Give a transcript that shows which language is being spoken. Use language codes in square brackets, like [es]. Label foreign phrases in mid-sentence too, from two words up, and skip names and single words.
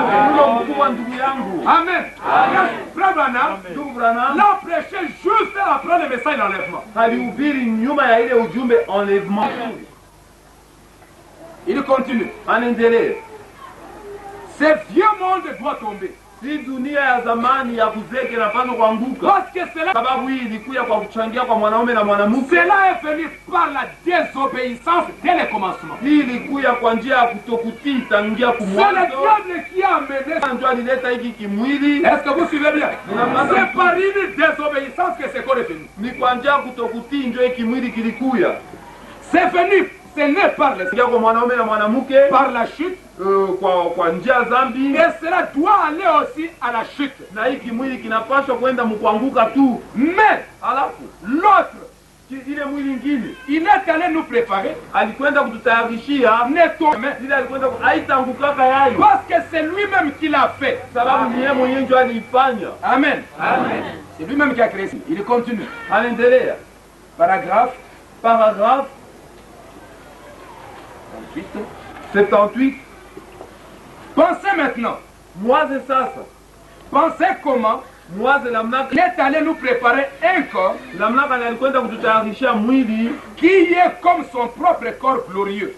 [fr] Amen. Frère Branham l'a prêché juste après le message d'enlèvement. Il continue. Ce vieux monde doit tomber. [sw] Si dunia ya zamani ya kuzeke inapaswa kuanguka. [fr] Parce que cela, [sw] sababu hii ilikuja kwa kuchangia kwa mwanaume na mwanamke. [fr] Cela est venu par la désobéissance dès le commencement. [sw] Hii ilikuja kwa njia ya kutokutii tangia kumwanzo. [fr] C'est le diable qui a amené. [sw] Ndio alileta hiki kimwili. [fr] Est-ce que vous suivez bien? C'est par une désobéissance que ce corps est venu. [sw] Ni kwa njia ya kutokutii ndio hiki kimwili kilikuja. [fr] C'est venu. Ce n'est par le [sw] kwa mwanaume na mwanamke, [fr] par la chute, [sw] kwa njia zambi, [fr] et cela doit aller aussi à la chute. [sw] Na hiki mwili kinapaswa kwenda mkuanguka tu. [fr] Mais [sw] alafu [fr] l'autre, [sw] ile mwili ingine, [fr] il est allé nous préparer, [sw] alikwenda kututayarishia ile alikwenda haitaangukaka yayo, [fr] parce que c'est lui-même qui l'a fait. [sw] Sababu ni yeye mwenyewe ndio alifanya. [fr] Amen. Amen. C'est lui-même qui a créé. Il continue. [sw] Anaendelea. [fr] Paragraphe 78. Pensez maintenant. [sw] Mwaze sasa. [fr] Pensez comment il est allé nous préparer un corps qui est comme son propre corps glorieux.